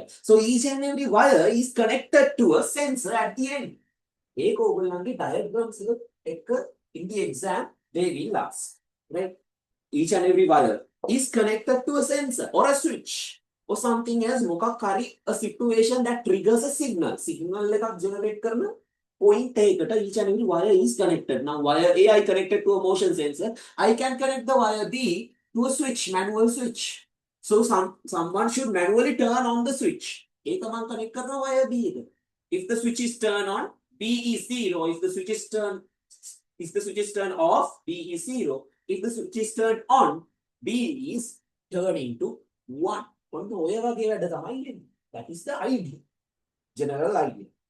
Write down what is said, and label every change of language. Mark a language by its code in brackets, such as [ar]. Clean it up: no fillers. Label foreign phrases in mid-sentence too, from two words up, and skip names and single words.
[en] So each and every wire is connected to a sensor at the end. Diagrams in the exam, they will ask. Right? Each and every wire is connected to a sensor or a switch. or something else, a situation that triggers a signal. [si] Signal එකක් generate කරන point එකකට [en] each and every wire is connected. Now wire A I connected to a motion sensor. I can connect the wire B to a switch, manual switch. So someone should manually turn on the switch. [si] ඒක මම connect කරන wire B එක. [en] If the switch is turned on, B is 0. If the switch is turned off, B is 0. If the switch is turned on, B is turned into 1. That is the idea. General idea.